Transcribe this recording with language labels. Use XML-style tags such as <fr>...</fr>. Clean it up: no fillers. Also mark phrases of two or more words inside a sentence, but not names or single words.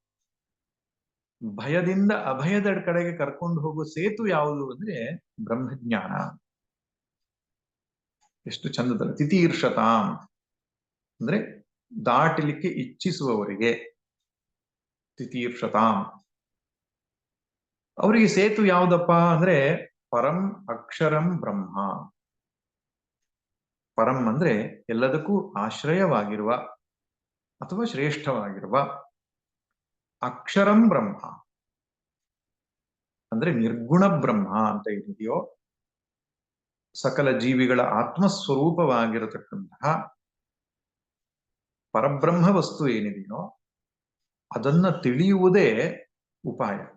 <kn>ಭಯದಿಂದ ಅಭಯದ ಕಡೆಗೆ ಕರ್ಕೊಂಡು ಹೋಗುವ ಸೇತು ಯಾವುದು ಅಂದ್ರೆ ಬ್ರಹ್ಮಜ್ಞಾನ. ಎಷ್ಟು ಚಂದದಲ್ಲ. ತಿತೀರ್ಷತಾಂ ಅಂದ್ರೆ ದಾಟಲಿಕ್ಕೆ ಇಚ್ಛಿಸುವವರಿಗೆ, ತಿತೀರ್ಷತಾಂ. ಅವರಿಗೆ ಸೇತು ಯಾವುದಪ್ಪ ಅಂದ್ರೆ</kn> <sa>ಪರಂ ಅಕ್ಷರಂ ಬ್ರಹ್ಮ.</sa> <kn>ಪರಂ ಅಂದ್ರೆ ಎಲ್ಲದಕ್ಕೂ ಆಶ್ರಯವಾಗಿರುವ ಅಥವಾ ಶ್ರೇಷ್ಠವಾಗಿರುವ,</kn> <sa>ಅಕ್ಷರಂ ಬ್ರಹ್ಮ</sa> <kn>ಅಂದ್ರೆ ನಿರ್ಗುಣ ಬ್ರಹ್ಮ ಅಂತ ಏನಿದೆಯೋ, ಸಕಲ ಜೀವಿಗಳ ಆತ್ಮಸ್ವರೂಪವಾಗಿರತಕ್ಕಂತಹ ಪರಬ್ರಹ್ಮ ವಸ್ತು ಏನಿದೆಯೋ ಅದನ್ನ ತಿಳಿಯುವುದೇ ಉಪಾಯ.</kn>